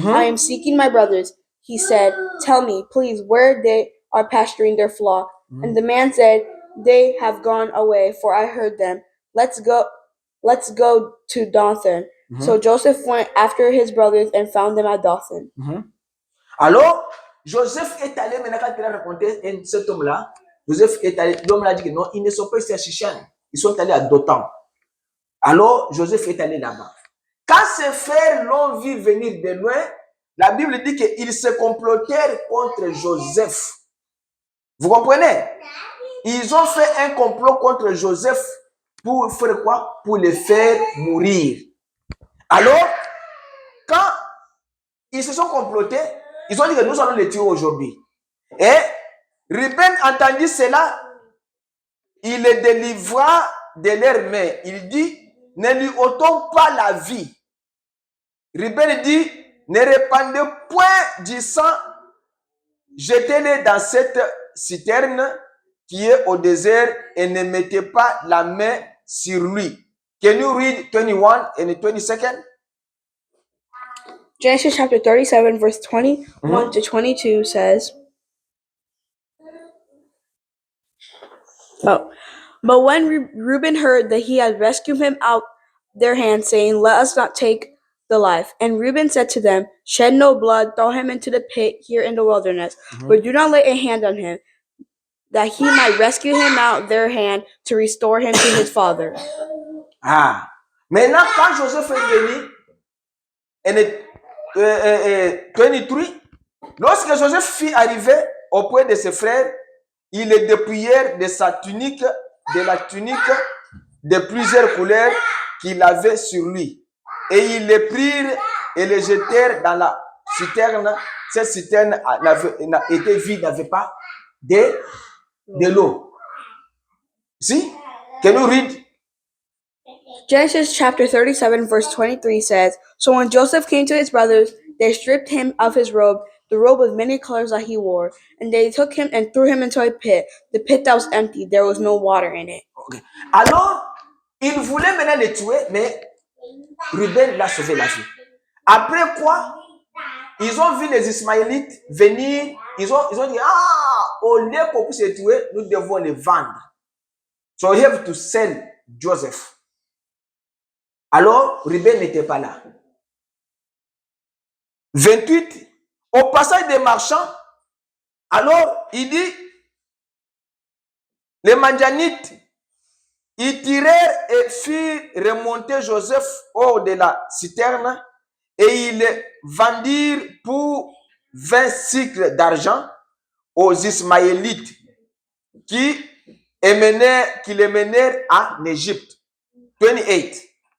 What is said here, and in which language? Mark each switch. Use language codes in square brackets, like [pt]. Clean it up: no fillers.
[en] I am seeking my brothers. He said, Tell me, please, where they are pasturing their flock. And the man said, They have gone away, for I heard them. Let's go to Dothan. So Joseph went after his brothers and found them at Dothan. [fr] Alors, Joseph est allé, maintenant quand il a raconté cet homme-là, Joseph est allé, l'homme l'a dit que non, ils ne sont pas ici à Shichem, ils sont allés à Dothan. Alors, Joseph est allé là-bas. Quand ses frères l'ont vu venir de loin, la Bible dit qu'ils se complotèrent contre Joseph. Vous comprenez? Ils ont fait un complot contre Joseph pour faire quoi? Pour le faire mourir. Alors, quand ils se sont complotés, ils ont dit que nous allons les tuer aujourd'hui. Et Ruben entendit cela, il les délivra de leurs mains. Il dit, ne lui ôtons pas la vie. Ruben dit, ne répandez point du sang, jetez-les dans cette citerne qui est au désert et ne mettez pas la main sur lui. [en] Can you read 21 and 22nd? Genesis chapter 37, verse 21 to 22 says, But when Reuben heard that he had rescued him out their hands, saying, Let us not take the life. And Reuben said to them, Shed no blood, throw him into the pit here in the wilderness, but do not lay a hand on him, that he might rescue him out their hand to restore him to his father. Ah. [fr] Maintenant, quand Joseph est venu, et 23, lorsque Joseph fut arrivé auprès de ses frères, ils le dépouillèrent de sa tunique, de la tunique de plusieurs couleurs qu'il avait sur lui. Et ils le prirent et le jetèrent dans la citerne. Cette citerne était vide, n'avait pas de l'eau. [en] See? Can you read? Genesis chapter 37, verse 23 says, So when Joseph came to his brothers, they stripped him of his robe, the robe with many colors that he wore, and they took him and threw him into a pit. The pit that was empty, there was no water in it. Okay. [fr] Alors, ils voulaient maintenant les tuer, mais Ruben l'a sauvé la vie. Après quoi, ils ont vu les Ismaélites venir, ils ont dit, au lieu qu'on puisse les tuer, nous devons les vendre. [en] So we have to sell Joseph. [fr] Alors, Ruben n'était pas là. 28, au passage des marchands, alors il dit, les Madianites, ils tirèrent et firent remonter Joseph hors de la citerne et ils le vendirent pour 20 cycles d'argent aux Ismaélites qui les menèrent en Égypte. 28.